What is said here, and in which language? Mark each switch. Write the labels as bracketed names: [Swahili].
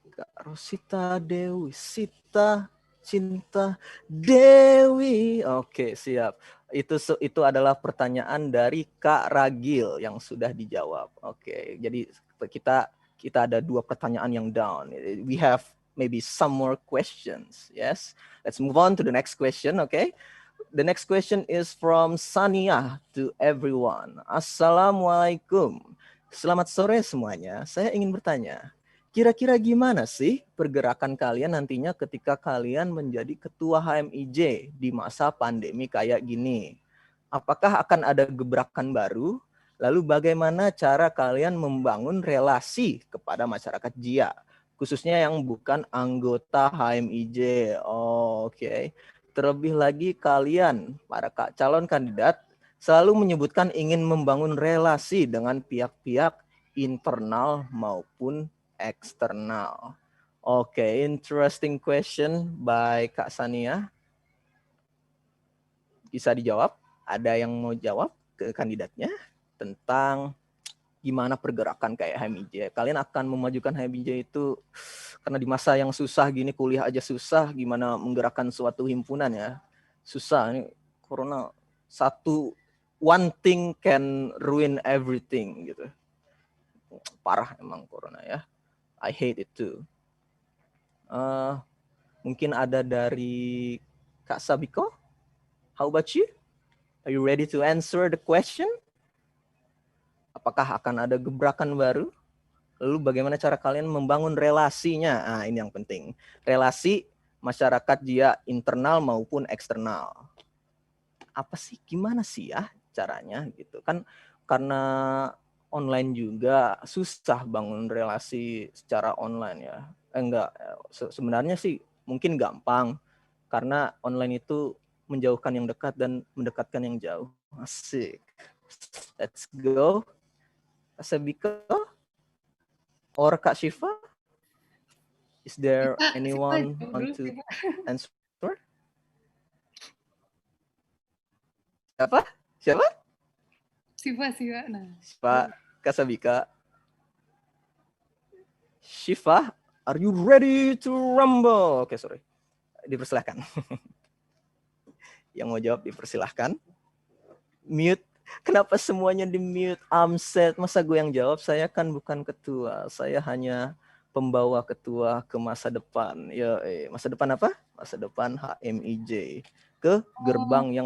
[Indonesian] Kak Rosita Dewi, Sita, Cinta Dewi. Oke, siap. Itu adalah pertanyaan dari Kak Ragil yang sudah dijawab. Oke, jadi kita ada 2 pertanyaan yang down. [English] We have maybe some more questions. Yes, let's move on to the next question. Okay. The next question is from Sania to everyone. [Indonesian] Assalamualaikum. Selamat sore semuanya. Saya ingin bertanya, kira-kira gimana sih pergerakan kalian nantinya ketika kalian menjadi ketua HMIJ di masa pandemi kayak gini? Apakah akan ada gebrakan baru? Lalu bagaimana cara kalian membangun relasi kepada masyarakat JIA, khususnya yang bukan anggota HMIJ? Oke. Terlebih lagi kalian, para calon kandidat, selalu menyebutkan ingin membangun relasi dengan pihak-pihak internal maupun eksternal. [English] Oke, interesting question by Kak Sania. [Indonesian] Bisa dijawab? Ada yang mau jawab ke kandidatnya tentang gimana pergerakan kayak HMIJ? Kalian akan memajukan HMIJ itu karena di masa yang susah gini, kuliah aja susah, gimana menggerakkan suatu himpunan ya? Susah, ini [English] corona one thing can ruin everything gitu. [Indonesian] Parah emang corona ya. [English] I hate it too. [Indonesian] Mungkin ada dari Kak Sabiko. [English] How about you? Are you ready to answer the question? [Indonesian] Apakah akan ada gebrakan baru? Lalu bagaimana cara kalian membangun relasinya? Nah, ini yang penting. Relasi masyarakat JIA internal maupun eksternal. Apa sih, gimana sih ya caranya gitu kan, karena online juga susah bangun relasi secara online ya. Sebenarnya sih mungkin gampang karena online itu menjauhkan yang dekat dan mendekatkan yang jauh. [English] Asik. Let's go. Sabiko or Kak Syifa? Is there anyone want to answer? [Indonesian] Siapa? Siva. Nah. Pak Kak Sabika. [English] Syifa, are you ready to rumble? [Indonesian] Oke, sorry. Dipersilahkan. Yang mau jawab dipersilahkan. Mute. Kenapa semuanya di mute? Amset. Masa gue yang jawab? Saya kan bukan ketua. Saya hanya pembawa ketua ke masa depan. Ya, masa depan apa? Masa depan HMIJ ke gerbang yang